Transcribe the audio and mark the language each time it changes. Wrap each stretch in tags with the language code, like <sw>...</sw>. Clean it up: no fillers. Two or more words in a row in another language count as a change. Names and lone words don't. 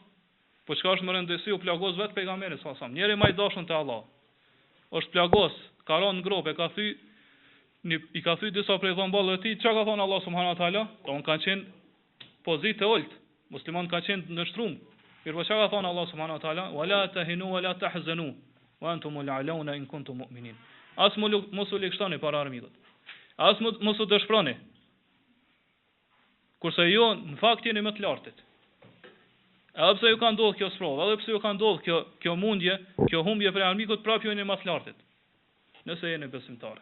<sq>Po çka është më rëndësi, u plagos vetë pejgamberi</sq> <ar>صلى الله عليه وسلم.</ar> <sq>Njëri më i dashur te Allah. Është plagos, ka rënë në grop, i ka thy disa prej dhëmbëve të tij. Çka ka thonë Allah</sq> <ar>سبحانه وتعالى?</ar> <sq>Don kanë qenë pozitë e ult. Muslimanët kanë qenë në shtrum. Por çka ka thonë Allah</sq> <ar>سبحانه وتعالى? ولا تهنوا ولا تحزنوا وأنتم الأعلون إن كنتم مؤمنين.</ar> <sq>As mos u lëkshtoni para armikut. As mos u dëshproni. Kurse ju në fakt jeni më të lartit. Edhe pse ju ka ndodhur kjo sprova, edhe pse ju ka ndodhur kjo mundje, kjo humbje për armikut, prapë ju jeni më të lartit. Nëse jeni besimtar.</sq>